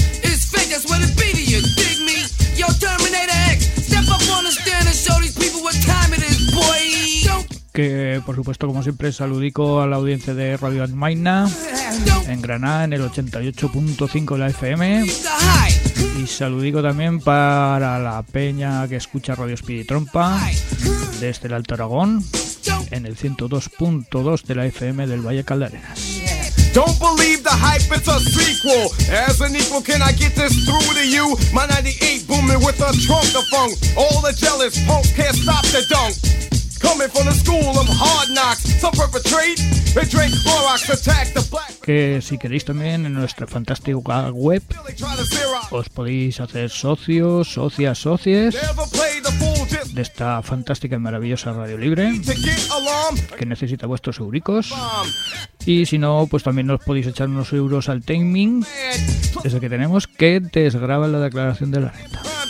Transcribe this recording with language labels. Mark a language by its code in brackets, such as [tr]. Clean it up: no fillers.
[en] Yo, Terminator X, step up on the stand and show these people what time it is, boy. [es] que por supuesto, como siempre, saludico a la audiencia de Radio Almaina en Granada, en el 88.5 de la FM. Y saludico también para la peña que escucha Radio Espiritrompa desde el Alto Aragón en el 102.2 de la FM del Valle Caldarenas. [en] Don't believe the hype, it's a sequel. As an equal, can I get this through to you? My 98 booming with a trunk to funk. All the jealous punks can't stop the dunk. Coming from the school of hard knocks. Some perpetrate, they drink Clorox, attack the black. [es] Que si queréis también en nuestra fantástica web os podéis hacer socios, socias, socies de esta fantástica y maravillosa Radio Libre, que necesita vuestros euricos. Y si no, pues también nos podéis echar unos euros al Taming, ese que tenemos, que desgraba la declaración de la renta.